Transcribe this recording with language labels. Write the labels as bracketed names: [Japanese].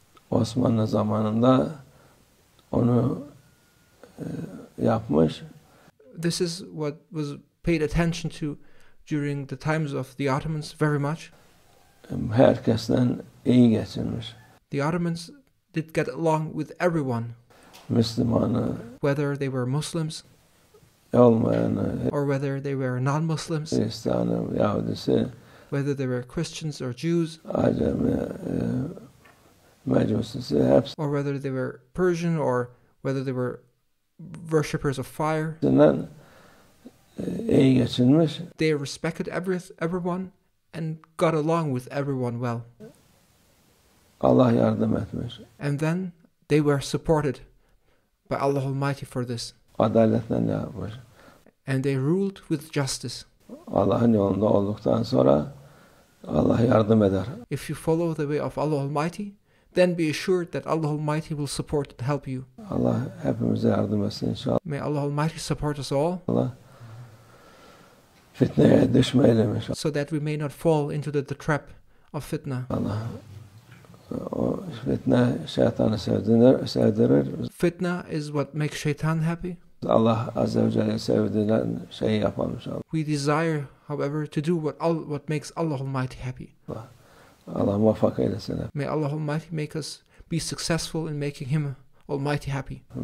[Turkish] Osmanlı zamanında onu yapmış. [English] This is what was paid attention to during the times of the Ottomans very much. [Turkish] Herkesten iyi geçinmiş. [English] The Ottomans did get along with everyone, [Turkish] Müslümanı, [English] whether they were Muslims [Turkish] olmayanı, [English] or whether they were non-Muslims, [Turkish] Hristiyanı, Yahudisi, [English] whether they were Christians or Jews, [Turkish] Acemi, Mecusisi, hepsinden [English] or whether they were Persian or whether they were worshippers of fire. [Turkish] iyi geçinmiş. [English] They respected everyone and got along with everyone well. [Turkish] Allah yardım etmiş. [English] And then they were supported by Allah Almighty for this. [Turkish] Adaletle yapmış. [English] And they ruled with justice. [Turkish] Allah'ın yolunda olduktan sonra Allah yardım eder. [English] If you follow the way of Allah Almighty, then be assured that Allah Almighty will support and help you. [Turkish] Allah hepimize yardım etsin inşallah. [English] May Allah Almighty support us all, [Turkish] Allah fitneye düşmeyelim inşallah. [English] so that we may not fall into the trap of fitna. [Turkish] Allah O fitne şeytanı sevdirir. [English] Fitna is what makes shaitan happy. [Turkish] Allah Azze ve Celle sevdiren şeyi yapalım inşallah. [English] We desire, however, to do what makes Allah Almighty happy. [Turkish] Allah muvaffak eylesin. [English] May Allah Almighty make us be successful in making Him Almighty happy.